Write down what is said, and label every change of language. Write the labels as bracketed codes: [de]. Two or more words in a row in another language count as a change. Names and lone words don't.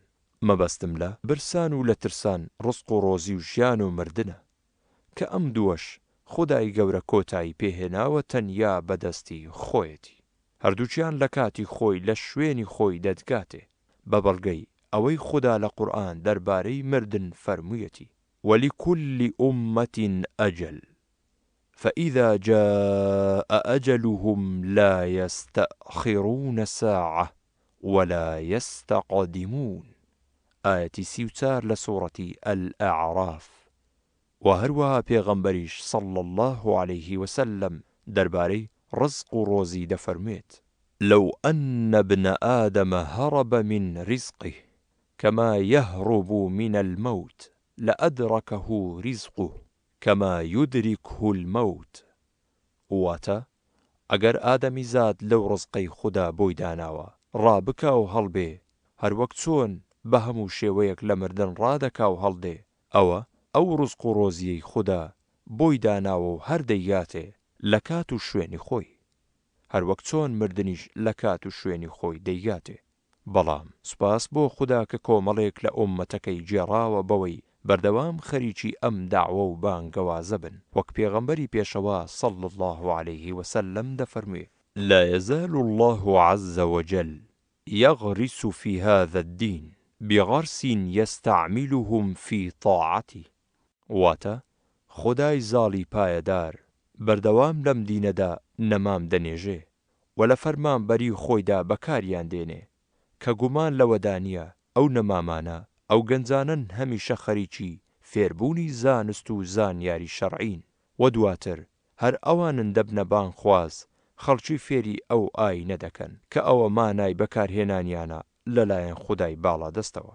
[ckb] مەبەستم لە برسان و لە ترسان ڕزق و ڕۆزی و ژیان و مردنە، کە ئەم دووەش خودای گەورە کۆتایی پێهێناوە تەنیا بەدەستی خۆیەتی. هەردووچیان لە کاتی خۆی لە شوێنی خۆی دەدگاتێ، بە بەڵگەی ئەوەی خوددا لە قورئان دەربارەی مردن فەرموویەتی: [ar] وەلیکولی ئومەتین ئەجەل فإذا جاء أجلهم لا يستأخرون ساعة ولا يستقدمون. آية 34 لسورة الأعراف. [ckb] وهروها پێغەمبەریش [ar] صلى الله عليه وسلم [ckb] دەربارەی ڕزق و ڕۆزی دەفەرموێت: [ar] لو أن ابن آدم هرب من رزقه كما يهرب من الموت لأدركه رزقه كما يدركه الموت. [ckb] واتە ئەگەر ئادەمی زاد لەو ڕزقەی خوددا بۆی داناوە ڕابکە و هەڵبێ، هەروەک چۆن بە هەموو شێوەیەک لە مردن ڕادەکا و هەڵدێ، ئەوە ئەو ڕزق و ڕۆزیەی خوددا بۆی داناوە و هەردەیگاتێ لە کات و شوێنی خۆی، هەروەک چۆن مردنیش لە کات و شوێنی خۆی دەیگاتێ. بەڵام سوپاس بۆ خوددا کە کۆمەڵێک لە ئومەتەکەی جێڕاوە بەوەی بەردەوام خەریکی ئەم داعوە و بانگەوازە بن، وەک پێغەمبەری پێشەوا [ar] صلى الله عليه وسلم [ckb] دەفەرموێ: [ar] لا يزال الله عز وجل يغرس في هذا الدين بغرس يستعملهم في طاعته. [ckb] واتە خودای زاڵی پایەدار بەردەوام لەم دینەدا نەمام دەنێژێ و لە فەرمانبەری خۆیدا بەکاریان دێنێ، کە گومان لەوەدا نییە ئەو نەمامانە ئەو گەنجانن هەمیشە خەریکی فێربوونی زانست و زانیاری شەرعین، و دواتر هەر ئەوانن دەبنە بانخواز خەڵکی فێری ئەو ئاینە دەکەن کە ئەوە مانای بەکارهێنانیانە لەلایەن خودای باڵا دەستەوە.